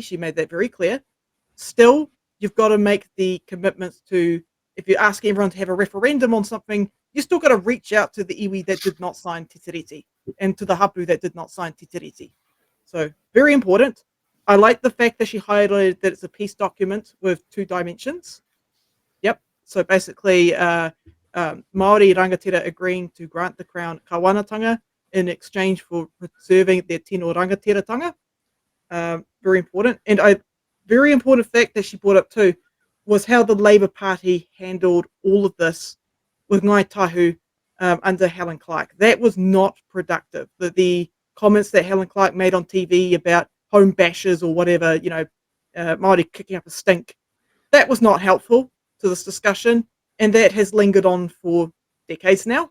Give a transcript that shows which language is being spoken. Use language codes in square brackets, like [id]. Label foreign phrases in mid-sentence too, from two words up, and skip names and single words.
[en] She made that very clear. Still, you've got to make the commitments to, if you ask everyone to have a referendum on something, you still got to reach out to the iwi that did not sign Te Tiriti and to the hapu that did not sign Te Tiriti. So very important. I like the fact that she highlighted that it's a peace document with 2 dimensions. Yep. So basically, Māori rangatira agreeing to grant the crown kawanatanga in exchange for preserving their [mi] tino rangatiratanga. [en] Very important. And very important fact that she brought up too was how the Labour Party handled all of this with Ngai Tahu under Helen Clark. That was not productive. The comments that Helen Clark made on TV about home bashers or whatever, you know, Māori kicking up a stink, that was not helpful to this discussion, and that has lingered on for decades now.